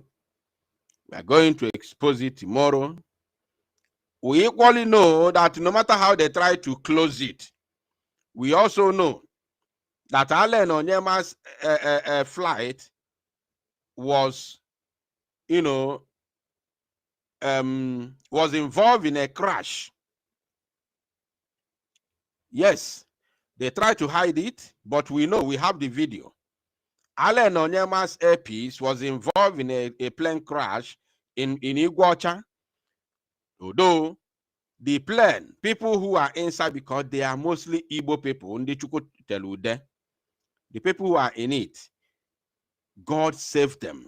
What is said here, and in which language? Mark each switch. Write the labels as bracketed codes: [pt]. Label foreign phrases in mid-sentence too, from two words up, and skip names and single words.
[en] We are going to expose it tomorrow. We equally know that no matter how they try to close it, we also know that Ale Nonyema's flight was, was involved in a crash. Yes, they tried to hide it, but we know, we have the video. Ale Nonyema's airpiece was involved in a plane crash in Iguacha. Although the plane, people who are inside, because they are mostly Igbo people, the people who are in it, God saved them.